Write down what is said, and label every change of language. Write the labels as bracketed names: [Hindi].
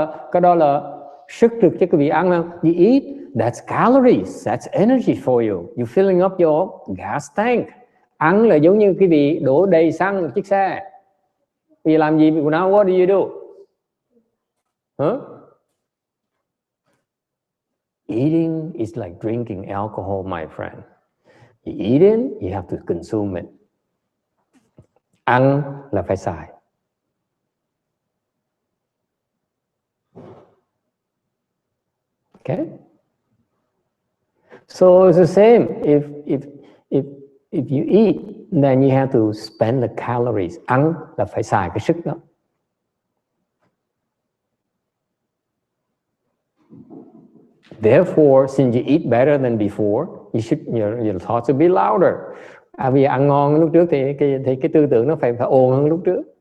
[Vietnamese] Cái đó là sức lực cho cái vị ăn không? [English] You eat, that's calories, that's energy for you. You filling up your gas tank. [Vietnamese] Ăn là giống như cái vị đổ đầy xăng một chiếc xe. Vì làm gì? [English] Now what do you do? Eating is like drinking alcohol, my friend. You eat it, you have to consume it. [Vietnamese] Ăn là phải xài. [English] Okay? So it's the same. If you eat, then you have to spend the calories. [Vietnamese] Ăn là phải xài cái sức đó. [English] Therefore, since you eat better than before, your thoughts will be louder. [Vietnamese] Vì ăn ngon lúc trước thì cái tư tưởng nó phải ồn hơn lúc trước.